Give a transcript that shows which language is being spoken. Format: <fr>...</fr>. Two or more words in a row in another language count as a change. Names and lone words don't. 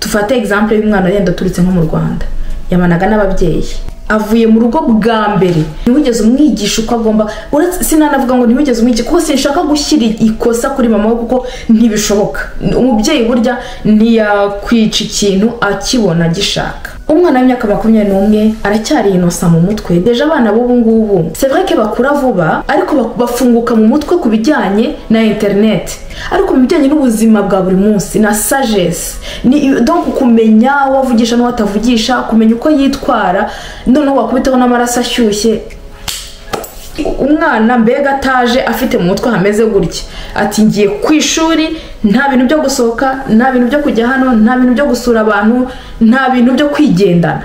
<rw>Tufate example y'umwana yenda turutse nko mu Rwanda, yabanaga n'ababyeyi, avuye mu rugo bwa mbere, ntiwigeze umwigisha uko agomba. Sinanavuga ngo ntiwigeze umwigisha kuko sinshaka gushyira ikosa kuri mama kuko ntibishoboka. Umubyeyi burya ntiyakwica ikintu akibona gishaka. umwana w'imyaka 21 aracyari inosa mu mutwe. Deja abana b'ubu ngubu</rw> <fr>c'est vrai que</fr> <rw>bakura vuba ariko bafunguka mu mutwe ku bijyanye na internet, ariko mu bijyanye n'ubuzima bwa buri munsi na sagesse, ni donc kumenya wavugisha n'uwatavugisha, kumenya uko yitwara, none wakubitaho n'amaraso ashyushye. Umwana mbega ataje afite mu mutwe hameze gutya, ati ngiye ku ishuri, nta bintu byo gusohoka, nta bintu byo kujya hano, nta bintu byo gusura abantu, nta bintu byo kwigendana.</rw>